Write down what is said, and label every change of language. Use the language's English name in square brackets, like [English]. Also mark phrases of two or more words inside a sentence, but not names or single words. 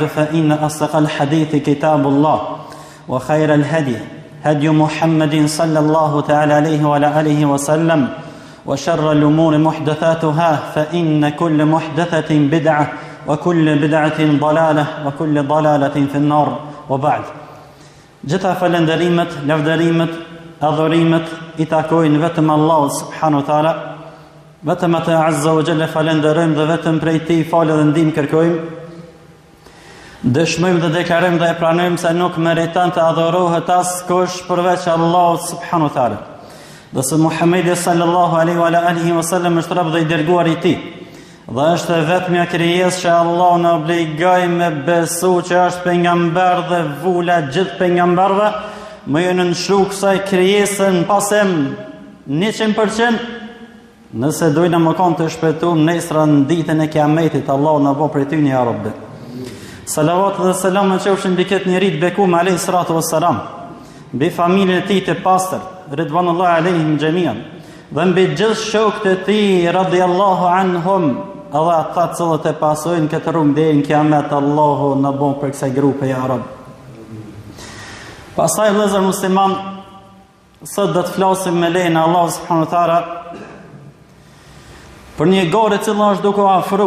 [Arabic] فإن أصدق الحديث كتاب الله وخير الهدي هدي محمد صلى الله تعالى عليه وعلى آله وسلم وشر الأمور محدثاتها فإن كل محدثة بدعة وكل بدعة ضلالة وكل ضلالة في النار وبعد [Albanian] gjitha falenderimet, lavdërimet, adhurimet I takojnë vetëm Allahut subhanahu wa taala, vetëm atë azza wa jalla falenderojmë dhe vetëm prej tij falë dhe ndihmë kërkojmë. Dëshmojmë dhe deklarojmë dhe e pranojmë se nuk meriton të adhurohet askush përveç Allahut [Arabic] سبحانه وتعالى. [Albanian] Dhe se Muhamedi [Arabic] صلى الله عليه وعلى آله وسلم [Albanian] është rob dhe I dërguar I tij. Dhe është vetmja krijesë që Allah në obligoi me besu që është pejgamber dhe vula gjithë pejgamberëve, më ju nënshru kësaj krijesën pasem 100%, nëse dojnë më kanë të shpëtuar nesër në ditën e Kiametit, Allah na bëj prej tyre [Arabic] يا ربي. [Albanian] Salavat dhe selam qofshin mbi këtë njerit bekum [Arabic] عليه الصلاة والسلام, [Albanian] mbi familjen e tij të pastër, [Arabic] رضوان الله عليهم جميعا, [Albanian] dhe mbi gjithë shokët e tij [Arabic] رضي الله عنهم. [Albanian] Edhe ata cilët e pasojnë këtë rrugë deri në Kiamet, Allahu na bën për kësaj grupe [Arabic] يا رب. [Albanian] Pastaj vëllezër musliman, sot do të flasim me lejen e Allahut [Arabic] سبحانه وتعالى [Albanian] për një gorë e cila është duke u afru.